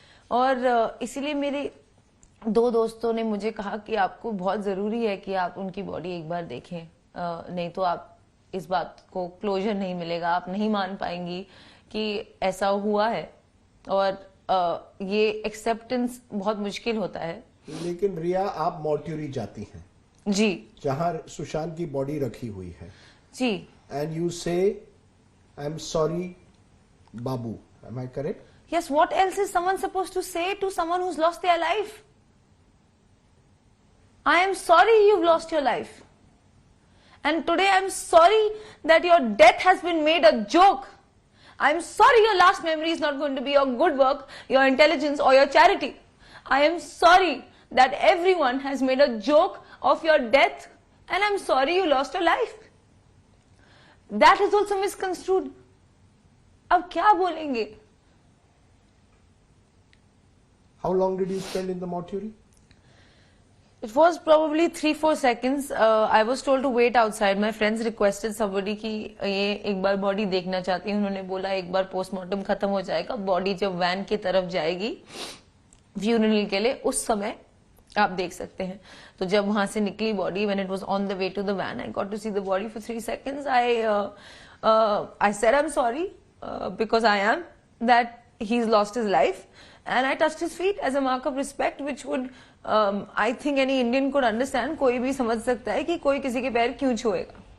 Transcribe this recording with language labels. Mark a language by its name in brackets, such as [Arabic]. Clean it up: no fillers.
[Hindi] और इसीलिए मेरे 2 दोस्तों ने मुझे कहा कि आपको बहुत जरूरी है कि आप उनकी बॉडी एक बार देखें, नहीं तो आप इस बात को क्लोजर नहीं मिलेगा, आप नहीं मान पाएंगी कि ऐसा हुआ है और ये एक्सेप्टेंस बहुत मुश्किल होता है। लेकिन रिया, आप मॉर्ट्यूरी जाती हैं जी, जहां सुशांत की बॉडी रखी हुई है जी, [English] And you say I am sorry बाबू, am I correct? Yes, what else is someone supposed to say to someone who's lost their life? I am sorry you've lost your life. And today I'm sorry that your death has been made a joke. I'm sorry your last memory is not going to be your good work, your intelligence or your charity. I am sorry that everyone has made a joke of your death and I'm sorry you lost your life. That is also misconstrued. [Hindi] अब क्या बोलेंगे? [English] How long did you spend in the mortuary? It was probably 3-4 seconds. I was told to wait outside. My friends requested somebody [Hindi] कि ये एक बार body देखना चाहती है। उन्होंने बोला एक बार पोस्टमार्टम खत्म हो जाएगा, बॉडी जब वैन की तरफ जाएगी फ्यूनरल के लिए, उस समय आप देख सकते हैं। तो जब वहां से निकली body, [English] when it was on the way to the van, I got to see the body for 3 seconds. I said I'm sorry because I am that he's lost his life. And I touched his feet as a mark of respect, which would, I think any Indian could understand. [Hindi] कोई भी समझ सकता है कि कोई किसी के पैर क्यों छुएगा।